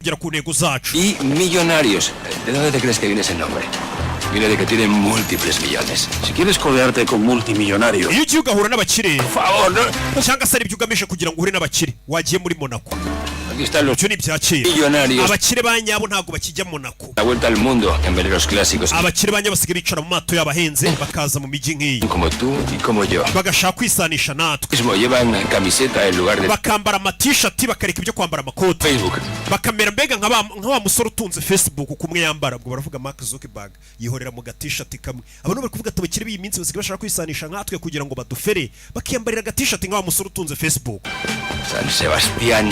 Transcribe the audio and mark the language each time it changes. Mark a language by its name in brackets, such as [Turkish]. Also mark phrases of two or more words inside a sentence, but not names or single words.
[Kinyarwanda] kugera ku ntego zacu. [Spanish] Y millonarios. ¿De dónde te crees que viene ese nombre? Viene de que tienen múltiples millones. Si quieres codearte con multimillonarios, [Kinyarwanda] iyo ugiye ugahura n'abakire [Spanish] por favor, ¿no? [Kinyarwanda] cyangwa se ari ibyo ugamije kugira ngo uhure n'abakire wagiye muri Monaco. [Spanish] Aquí están los [Kinyarwanda] Ibyo ni ibya kera. [Spanish] millonarios. [Kinyarwanda] Abakire ba nyabo ntabwo bakijya Monaco. [Spanish] La vuelta al mundo en veleros clásicos. [Kinyarwanda] Abakire ba nyabo basigaye bicara mu mato y'abahenze bakaza mu mijyi nk'iyi [Spanish] Como tú y como yo. [Kinyarwanda] bagashaka kwisanisha natwe, [Spanish] Mismo llevan camiseta en lugar de [Kinyarwanda] bakambara amatishati bakareka ibyo kwambara amakote, [Spanish] Facebook. [Kinyarwanda] bakamera mbega nka wa musore utunze Facebook kumwe yambara. Ubwo baravuga Mark Zuckerberg yihorera mu gatishati kamwe. Abantu bari kuvuga ati abakire b'iyi minsi basigaye bashaka kwisanisha nkatwe kugira ngo badufere, bakiyambarira agatishati nka wa musore utunze Facebook, [Spanish] San Sebastián.